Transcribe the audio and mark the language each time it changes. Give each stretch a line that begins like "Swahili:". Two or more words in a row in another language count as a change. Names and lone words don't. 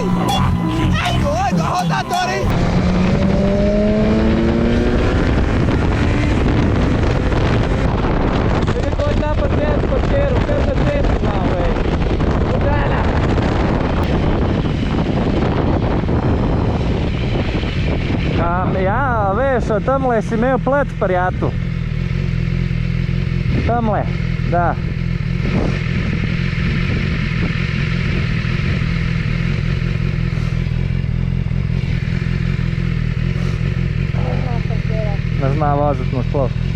Portuguese: É doido, a rodadora, hein? Ele foi lá pra dentro, parceiro, pensa dentro lá, velho. Cara!
Slovenian: Ja, veš, tamle si imel plet, prijatelj. Tamle, da. Ne zna voziti nasploh.